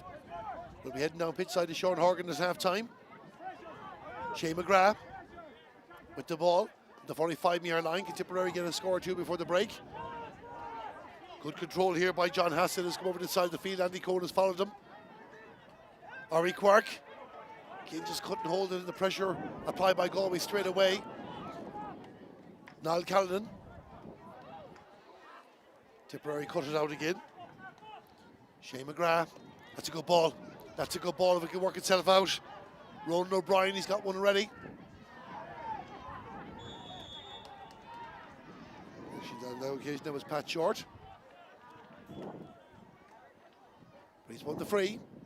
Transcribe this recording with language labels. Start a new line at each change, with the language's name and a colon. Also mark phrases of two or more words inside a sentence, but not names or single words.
English: We'll be heading down pitch side to Sean Horgan at half time. Shane McGrath with the ball. The 45-yard line. Can Tipperary get a score or two before the break? Good control here by John Hassett, has come over to the side of the field. Andy Cohen has followed him. Ari Quark. Again, just couldn't hold it in the pressure applied by Galway straight away. Niall Callanan. Tipperary cut it out again. Shane McGrath. That's a good ball. That's a good ball if it can work itself out. Ronan O'Brien, he's got one already. Actually, on that occasion, that was Pat Short. But he's won the free.